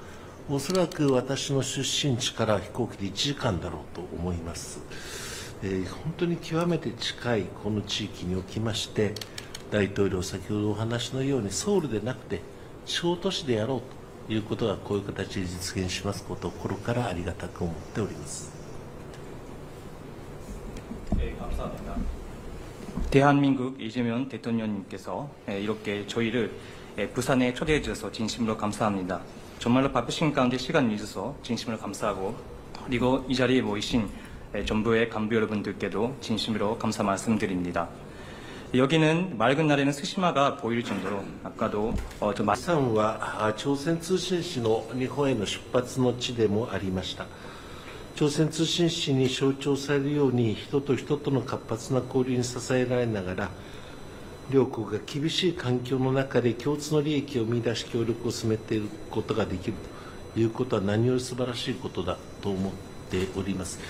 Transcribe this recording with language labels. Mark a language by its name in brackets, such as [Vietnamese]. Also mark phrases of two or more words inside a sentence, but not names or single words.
[Japanese] おそらく私の出身地から飛行機で1時間だろうと思います。本当に極めて近いこの地域におきまして、大統領、先ほどお話のように、ソウルでなくて、地方都市でやろうということが、こういう形で実現しますことを心からありがたく思っております。 [Korean] 감사합니다. 대한민국 이재명 대통령님께서 이렇게 저희를 부산에 초대해 주셔서 진심으로 감사합니다. 정말로 바쁘신 가운데 시간 내주셔서 진심으로 감사하고, 그리고 이 자리에 모이신 정부의 간부 여러분들께도 진심으로 감사 말씀드립니다. 여기는 맑은 날에는 스시마가 보일 정도로 아까도 좀 [Japanese] 釜山は朝鮮通信使の日本への出発の地でもありました。朝鮮通信使に象徴されるように、人と人との活発な交流に支えられながら、両国が厳しい環境の中で共通の利益を見出し協力を進めていくことができるということは、何より素晴らしいことだと思っております。